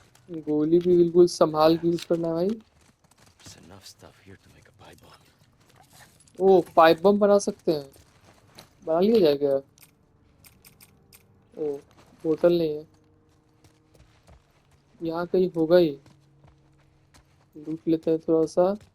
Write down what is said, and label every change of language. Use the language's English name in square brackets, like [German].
[Hindi] गोली भी बिल्कुल संभाल के यूज करना है भाई। [English] There's enough stuff here to make a pipe bomb. [Hindi] O pipe bomb बना सकते हैं, बना लिया जाए क्या? ओ बोतल नहीं है, यहाँ कहीं होगा ही, लूट लेते हैं थोड़ा सा।